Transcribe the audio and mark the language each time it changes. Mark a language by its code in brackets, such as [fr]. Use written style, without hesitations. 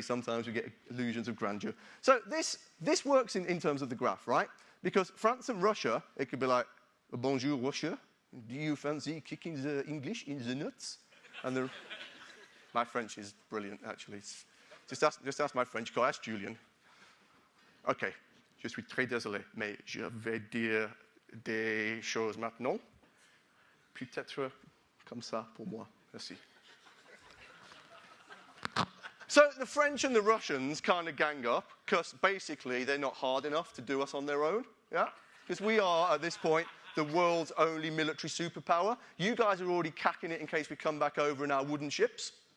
[en] Sometimes we get illusions of grandeur. So this works in terms of the graph, right? Because France and Russia, it could be like, bonjour, Russia. Do you fancy kicking the English in the nuts? And my French is brilliant, actually. Just ask my French guy, ask Julian. [fr] OK, je suis très désolé, mais je vais dire des choses maintenant. Peut-être comme ça pour moi. Merci. [en] So the French and the Russians kind of gang up, because basically they're not hard enough to do us on their own. Yeah? Because we are, at this point, the world's only military superpower. You guys are already cacking it in case we come back over in our wooden ships.